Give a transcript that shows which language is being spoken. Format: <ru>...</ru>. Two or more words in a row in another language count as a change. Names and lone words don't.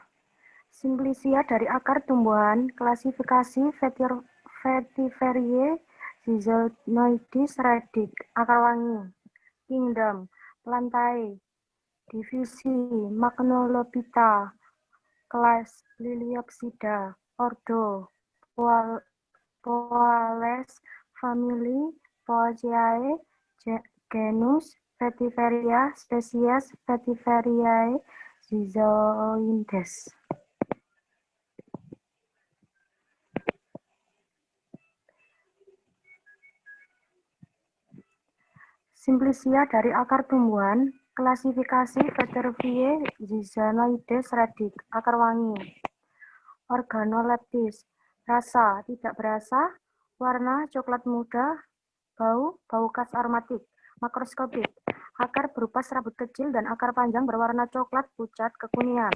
<id>Simplicia dari akar tumbuhan, klasifikasi Vetiveria Zizanoides radic, akar wangi. Kingdom, Plantae, divisi Magnolophyta, kelas Liliopsida, ordo Poales, famili Poaceae, genus Vetiveria, spesies Vetiveriae Zizanoides. Simplicia dari akar tumbuhan, klasifikasi Vetiveria Zizanoides radic, akar wangi. Organoleptis, rasa tidak berasa, warna coklat muda, bau khas aromatik. Makroskopik, akar berupa serabut kecil dan akar panjang berwarna coklat pucat kekuningan.</id>